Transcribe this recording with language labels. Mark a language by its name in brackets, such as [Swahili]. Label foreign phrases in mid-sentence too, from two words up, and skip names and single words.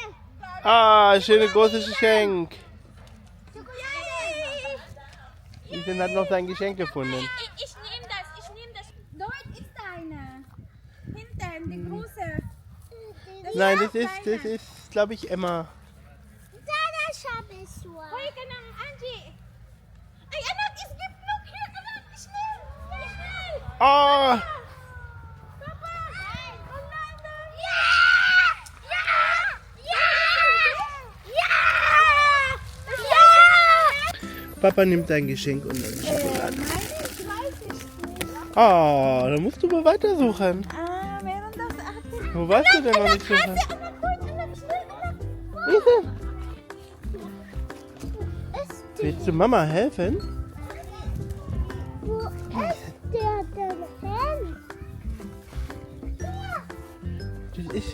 [German] Ah, schöne großes Geschenk. Schokolade! Ethan hat noch sein Geschenk gefunden. Ich nehme das. Dort ist eine. Hinten, die große. Nein, das ist, glaube ich, Emma. Sana Schabesua! [Filipino] Hoy ka ng Angie. Ay, anak, [German] es gibt noch hier, anak. Schnell. Schnell. Oh, Papa. Ja! Ja! Ja! Ja! Papa nimmt dein Geschenk und dann Schokolade. Oh, dann musst du mal weitersuchen. [Filipino] Ah, meron daw sa atin. [German] Wo warst du denn noch nicht suchen? [Filipino] Anak, dort, anak, schnell, anak. [German] Ethan, Ist willst du Mama helfen? wo ist der denn hin? Das ist.